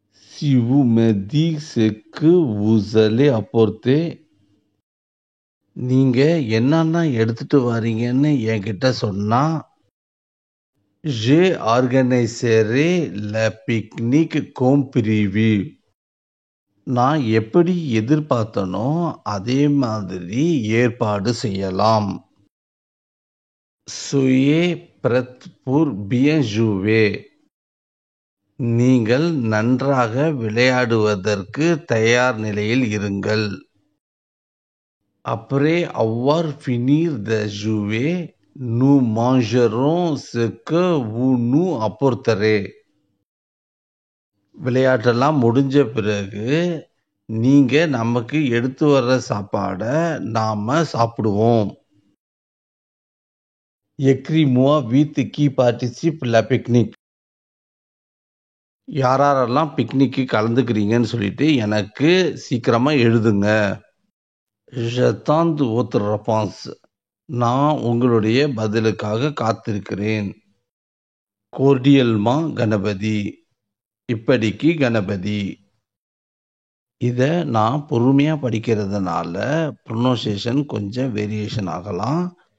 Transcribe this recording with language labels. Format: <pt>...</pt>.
<fr>Si vous me dites ce que vous allez apporter,</fr> <ta>நீங்க என்னென்ன எடுத்துட்டு வரீங்கன்னு என்கிட்ட சொன்னா,</ta> <fr>je organiserai le pique-nique comme prévu.</fr> <ta>நான் எப்படி எதிர்பார்த்தனோ அதே மாதிரி ஏற்பாடு செய்யலாம்.</ta> <fr>Soyez prêts pour bien jouer.</fr> <ta>நீங்கள் நன்றாக விளையாடுவதற்கு தயார் நிலையில் இருங்கள்.</ta> <fr>Après avoir fini de jouer, nous mangerons ce que vous nous apporterez.</fr> <ta>விளையாட்டெல்லாம் முடிஞ்ச பிறகு நீங்க நமக்கு எடுத்து வர்ற சாப்பாடை நாம சாப்பிடுவோம்.</ta> <fr>Écris-moi vite qui participe la pique-nique.</fr> <ta>யாரெல்லாம் பிக்னிக்கு கலந்துக்கிறீங்கன்னு சொல்லிட்டு எனக்கு சீக்கிரமா எழுதுங்க.</ta> <fr>J'attends votre réponse.</fr> <ta>நான் உங்களுடைய பதிலுக்காக காத்திருக்கிறேன்.</ta> <fr>Cordialement</fr> <ta>கணபதி. இப்படிக்கு கணபதி. இதை நான் பொறுமையாக படிக்கிறதுனால ப்ரொனவுன்சியேஷன் கொஞ்சம் வேரியேஷன் ஆகலாம்.</ta>